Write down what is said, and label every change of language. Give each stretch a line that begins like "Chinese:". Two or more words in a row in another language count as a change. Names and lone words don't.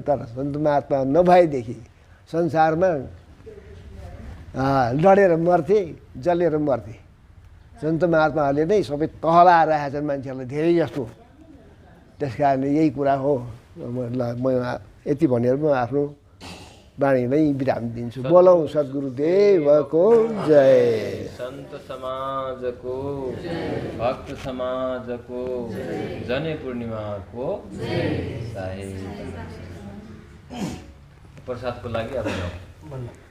Nepali: तर सन्त महात्मा नभएदेखि संसारमा लडेर मर्थे, जलेर मर्थे। सन्त महात्माहरूले नै सबै तहलाइरहेका छन् मान्छेहरूलाई धेरै जस्तो। त्यस कारणले यही कुरा हो। म यति भनेर म आफ्नो वाणीलाई विराम दिन्छु। बोलौँ सद्गुरुदेवको जय। संत समाज को, भक्त समाज को, जने पूर्णिमा को साहेब। प्रसाद को लागि अब